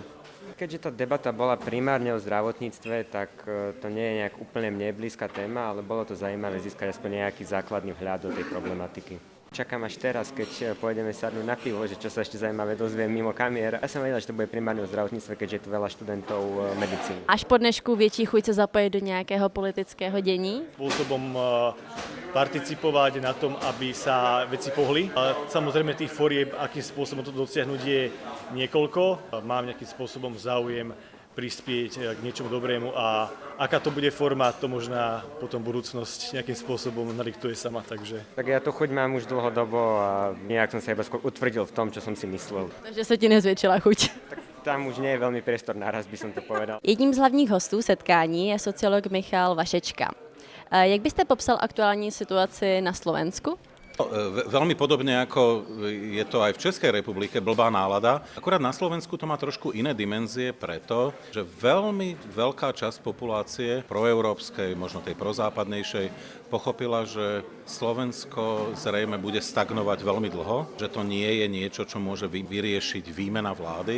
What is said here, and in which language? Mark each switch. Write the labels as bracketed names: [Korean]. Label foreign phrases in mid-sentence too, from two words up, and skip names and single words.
[Slovak] Keďže tá debata bola primárne o zdravotníctve, tak to nie je nejak úplne mne blízka téma, ale bolo to zaujímavé získať aspoň nejaký základný vhľad do tej problematiky. Čakám až teraz, keď pôjdeme sadnúť na pivo, že čo sa ešte zaujímavé dozviem mimo kamier. Ja som vedel, že to bude primárne o zdravotníctve, keďže je tu veľa študentov medicíny. [Czech] Až po dnešku větší chuť se zapojit do nějakého politického dění? [Slovak] Spôsobom participovať na tom, aby sa veci pohli. A samozrejme tých forieb, akým spôsobom to dosiahnuť je niekoľko. Mám nejakým spôsobom záujem prispieť k niečomu dobrému a aká to bude forma, to možná potom budúcnosť nejakým spôsobom nadiktuje sama, takže. Tak ja tu chuť mám už dlhodobo a nejak som sa iba skôr utvrdil v tom, čo som si myslel. [Czech] Takže se ti nezvětšila chuť. [Slovak] Tak tam už nie je veľmi priestor naraz, by som to povedal. [Czech] Jedním z hlavních hostů setkání je sociolog Michal Vašečka. Jak byste popsal aktuální situaci na Slovensku? [Slovak] Veľmi podobne ako je to aj v Českej republike, blbá nálada. Akurát na Slovensku to má trošku iné dimenzie preto, že veľmi veľká časť populácie proeurópskej, možno tej prozápadnejšej, pochopila, že Slovensko zrejme bude stagnovať veľmi dlho, že to nie je niečo, čo môže vyriešiť výmena vlády.